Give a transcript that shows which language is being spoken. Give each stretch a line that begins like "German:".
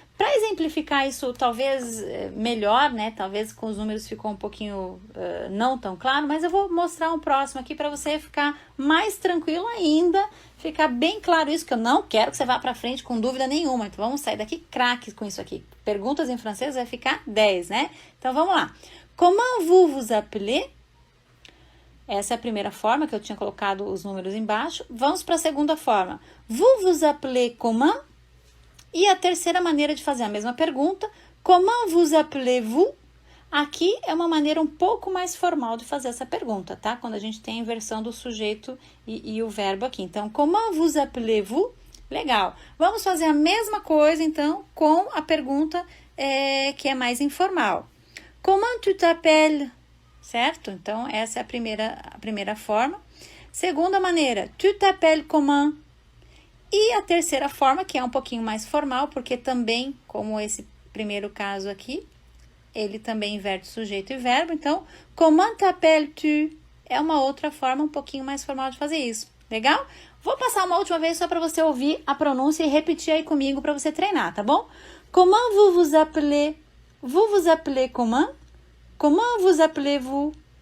Portuguese: Para exemplificar isso talvez melhor, né? Talvez com os números ficou um pouquinho não tão claro, mas eu vou mostrar um próximo aqui para você ficar mais tranquilo ainda, ficar bem claro isso, que eu não quero que você vá para frente com dúvida nenhuma. Então vamos sair daqui craques com isso aqui. Perguntas em francês vai ficar 10, né? Então vamos lá.
French: Comment vous vous appelez?
Portuguese: Essa é a primeira forma, que eu tinha colocado os números embaixo. Vamos para a segunda forma.
French: Vous vous appelez comment?
Portuguese: E a terceira maneira de fazer a mesma pergunta,
French: comment vous appelez-vous?
Portuguese: Aqui é uma maneira um pouco mais formal de fazer essa pergunta, tá? Quando a gente tem a inversão do sujeito e o verbo aqui. Então,
French: comment vous appelez-vous?
Portuguese: Legal. Vamos fazer a mesma coisa, então, com a pergunta que é mais informal.
French: Comment tu t'appelles?
Portuguese: Certo? Então, essa é a primeira forma. Segunda maneira,
French: tu t'appelles comment?
Portuguese: E a terceira forma, que é um pouquinho mais formal, porque também, como esse primeiro caso aqui, ele também inverte sujeito e verbo. Então,
French: comment t'appelles-tu?
Portuguese: É uma outra forma um pouquinho mais formal de fazer isso. Legal? Vou passar uma última vez só para você ouvir a pronúncia e repetir aí comigo para você treinar, tá bom?
French: Comment vous vous appelez? Vous vous appelez comment? Comment vous appelez-vous?